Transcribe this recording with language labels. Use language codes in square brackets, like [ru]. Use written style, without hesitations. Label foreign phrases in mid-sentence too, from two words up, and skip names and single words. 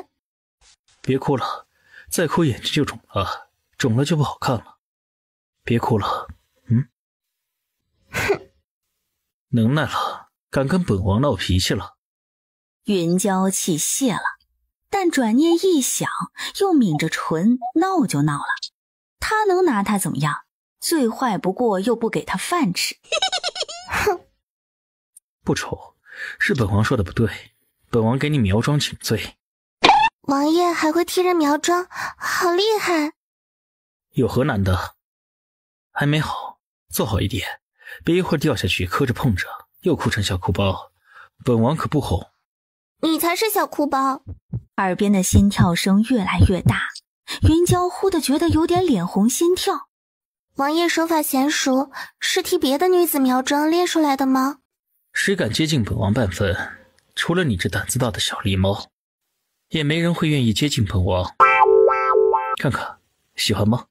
[zh] 別哭了，再哭眼睛就腫了，腫了就不好看了。別哭了，哼，能耐了，敢跟本王鬧脾氣了。雲嬌氣泄了，但轉念一想，又抿着唇，鬧就鬧了。他能拿他怎麼樣？最壞不過又不給他飯吃。哼，不醜，是本王說的不對，本王給你苗莊請罪。王爺還會替人苗莊，好厲害！有何難的？還沒好，做好一點，別一會兒掉下去磕着碰着，又哭成小哭包，本王可不哄。你才是小哭包。耳邊的心跳聲越來越大，云娇忽地覺得有點臉紅心跳。王爺手法嫻熟，是替別的女子苗莊練出來的嗎？誰敢接近本王半分，除了你這膽子大的小狸貓，也沒人會願意接近本王。看看，喜歡嗎？